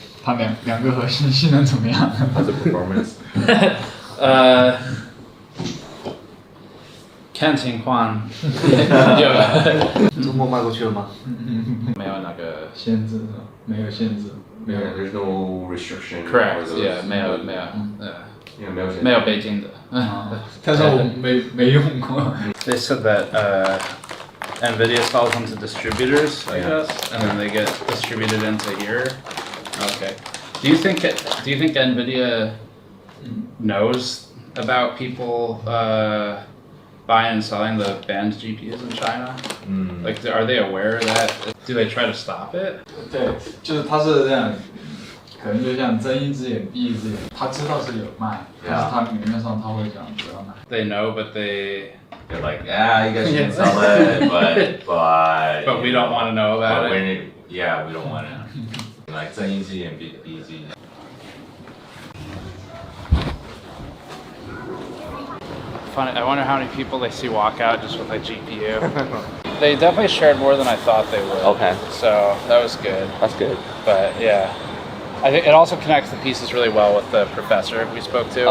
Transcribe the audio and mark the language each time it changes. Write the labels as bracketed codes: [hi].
[zh] 它两个核心性能怎么样？它的 performance。看情况。中国卖过去了吗？没有那个限制，没有限制，没有。 [en] There's no restriction. Correct. Yeah. [zh] 没有北京的。但是我没用过。 [en] They said that Nvidia sells them to distributors, I guess, and then they get distributed into here. Okay. Do you think Nvidia knows about people buying and selling the banned GPUs in China? Like, are they aware of that? Do they try to stop it? [zh] 对，就是他是这样，可能就像睁一只眼闭一只眼，他知道是有卖，但是他明面上他会讲不要卖。 [en] They know, but they're like, you guys can sell it, but we don't want to know about it. Yeah, we don't want to. Like [zh] 睁一只眼闭一只眼。 [en] Funny, I wonder how many people they see walk out just with a GPU. They definitely shared more than I thought they would. Okay. So that was good. That's good. But yeah, I think it also connects the pieces really well with the professor we spoke to.